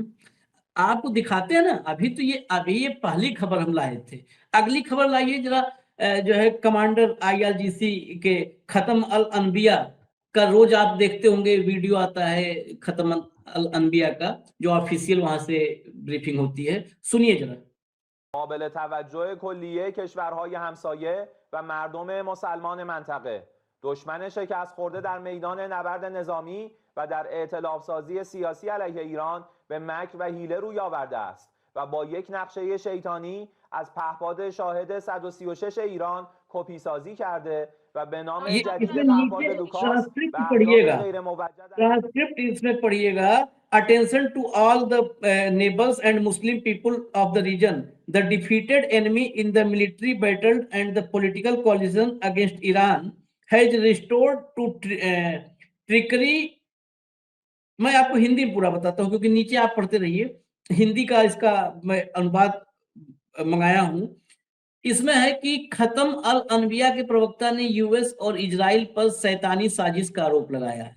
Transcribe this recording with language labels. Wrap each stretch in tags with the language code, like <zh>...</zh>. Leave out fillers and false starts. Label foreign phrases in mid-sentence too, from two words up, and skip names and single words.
<hi>आपको दिखाते हैं ना, अभी ये पहली खबर हम लाए थे। अगली खबर लाइए जरा। जो है कमांडर IRGC के खत्म अल अनबिया का रोज आप देखते होंगे, वीडियो आता है खत्म अल अनबिया का, जो ऑफिशियल वहां से ब्रीफिंग होती है। सुनिए जरा।</hi> <fa>قابل توجه کلیه کشورهای همسایه و مردم مسلمان منطقه، دشمن شکست خورده در میدان نبرد نظامی و در ائتلاف سازی سیاسی علیه ایران به مکر و حیله روی آورده است و با یک نقشه شیطانی از پهپاد شاهد 136 ایران کپی سازی کرده و به نام جدید</fa> <hi>इसमें</hi> <fa>پهپاد</fa> <hi>नीचे</hi> <fa>لوکاس</fa> <hi>ट्रांसक्रिप्ट</hi> <fa>به اهداف</fa> <hi>पढ़िएगा।</hi> <fa>غیر موجه</fa> <hi>ट्रांसक्रिप्ट इसमें पढ़िएगा।</hi> <en>Attention to all the neighbours and Muslim people of the region, the defeated enemy in the military battle and the political collision against Iran has restored to trickery.</en> <hi>मैं आपको हिंदी में पूरा बताता हूँ क्योंकि नीचे आप पढ़ते रहिए। हिंदी का इसका मैं अनुवाद मंगाया हूं। इसमें है कि खत्म अल अनबिया के प्रवक्ता ने यूएस और इजराइल पर शैतानी साजिश का आरोप लगाया है।</hi>